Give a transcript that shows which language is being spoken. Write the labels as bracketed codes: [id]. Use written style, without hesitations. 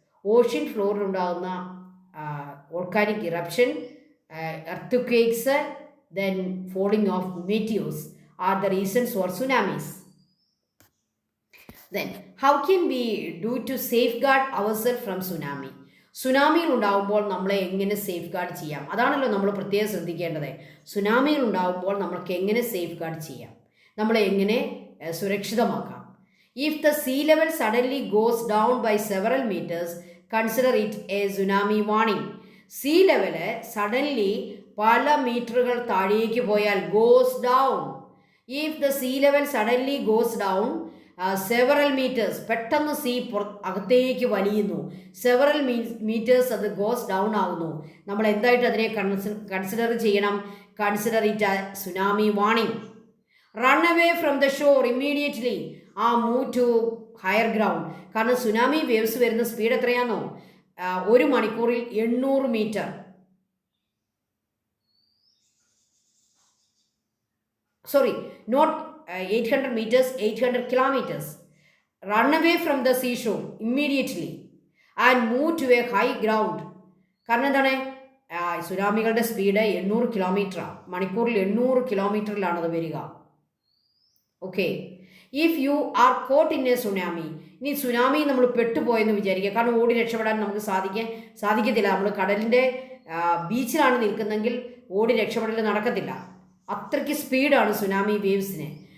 [en] Ocean floor ഉണ്ടാകുന്ന volcanic eruption, earthquakes, then falling of meteors are the reasons for tsunamis. Then how can we do to safeguard ourselves from tsunami? [ml] സുനാമികൾ ഉണ്ടാകുമ്പോൾ നമ്മളെ എങ്ങനെ safe guard ചെയ്യാം, അതാണല്ലോ നമ്മൾ പ്രത്യേകം ശ്രദ്ധിക്കേണ്ടത്. സുനാമികൾ ഉണ്ടാകുമ്പോൾ നമ്മൾക്ക് എങ്ങനെ സേഫ് ഗാർഡ് ചെയ്യാം, നമ്മളെ എങ്ങനെ സുരക്ഷിതമാക്കാം. [en] If the sea level suddenly goes down by several metres, consider it a tsunami warning. [ml] See level suddenly പല മീറ്ററുകൾ താഴേക്ക് പോയാൽ, goes down, [en] if the sea level suddenly goes down several metres, [ml] പെട്ടെന്ന് see അകത്തേക്ക് വലിയുന്നു, several metres അത് goes down ആവുന്നു, നമ്മൾ എന്തായിട്ട് അതിനെ കൺസിഡർ ചെയ്യണം? [en] Consider it a tsunami warning. Run away from the shore immediately, move to higher ground. [ml] കാരണം tsunami waves വരുന്ന സ്പീഡ് എത്രയാണോ? 1 മണിക്കൂറിൽ 800 metre, [en] not 800 meters, 800 kilometers. Run away from the seashore immediately and move to a high ground. [ml] കാരണം എന്താണ്? സുനാമികളുടെ speed 800 കിലോമീറ്ററാണ്, മണിക്കൂറിൽ 800 കിലോമീറ്ററിലാണ് അത് വരിക. [en] okay, if you are caught in a tsunami, [ml] ഇനി സുനാമി നമ്മൾ പെട്ടുപോയെന്ന് വിചാരിക്കുക. കാരണം ഓടി രക്ഷപ്പെടാൻ നമുക്ക് സാധിക്കത്തില്ല. നമ്മൾ കടലിൻ്റെ ബീച്ചിലാണ് നിൽക്കുന്നെങ്കിൽ ഓടി രക്ഷപ്പെടൽ നടക്കത്തില്ല, അത്രയ്ക്ക് സ്പീഡാണ് സുനാമി വേവ്സിന്.